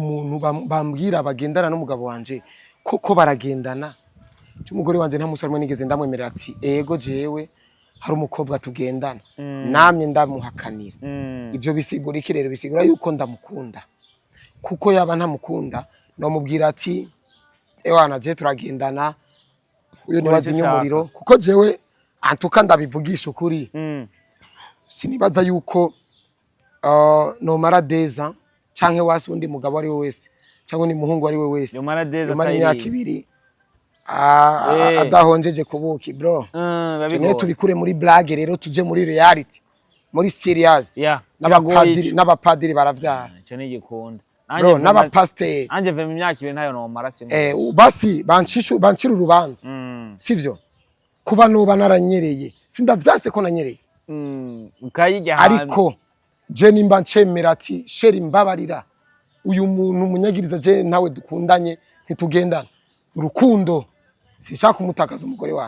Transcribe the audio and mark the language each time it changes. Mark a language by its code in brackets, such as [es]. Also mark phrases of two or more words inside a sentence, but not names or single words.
[rn] muntu bambwira bagendana n'umugabo wanje koko baragendana umugore wanje nta musarimo nigeze ndamwemerera ati ego jewe hari umukobwa tugendana namye ndamuhakanira ibyo bisigura iki rero bisigura yuko ndamukunda kuko yaba ntamukunda no mubwira ati ewana je turagendana uyo nibaza inyumuriro kuko jewe antuka ndabivugisha ukuri sinibaza yuko no mara deza canke wasi undi mugabo ari we wese cyangwa ni muhungu ari we wese yo mara deza imyaka ibiri adahonjeje kubuki bro ne tubikure muri blague rero tuje muri reality muri serious n'abapadiri baravyara cyo ni gikunda bro n'abapasteur anje ve mu myaka ibiri ntayo no mara simo basi bancira urubanza sivyo kuba nuba naranyereye sindavyanse ko nanyereye ukayijya ariko je nimba ncemera ati sheri mbabarira uyu muntu munyagiriza je nawe dukundanye ntitugendana urukundo sishaka kumutakaza umugore wawe